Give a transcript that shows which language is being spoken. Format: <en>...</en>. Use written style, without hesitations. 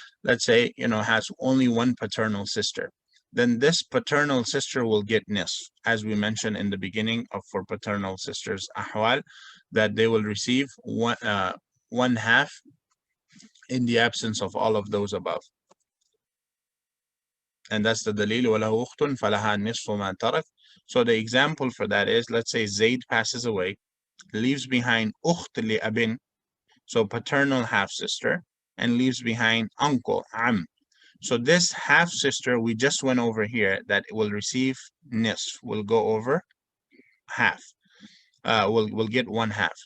<en>Let's say has only 1 paternal sister. Then this paternal sister will get nisf, as we mentioned in the beginning for paternal sisters ahwal, that they will receive 1/2 in the absence of all of those above. And that's the dalil,</en> <ar>وَلَهُ أُخْتٌ فَلَهَا نِصْفُ مَا تَرَكَ.</ar> <en>So the example for that is, let's say Zayd passes away, leaves behind ukht li abin, so paternal half sister, and leaves behind uncle, am. So this half sister we just went over here, that will receive nisf, will go over half, will get 1/2.</en>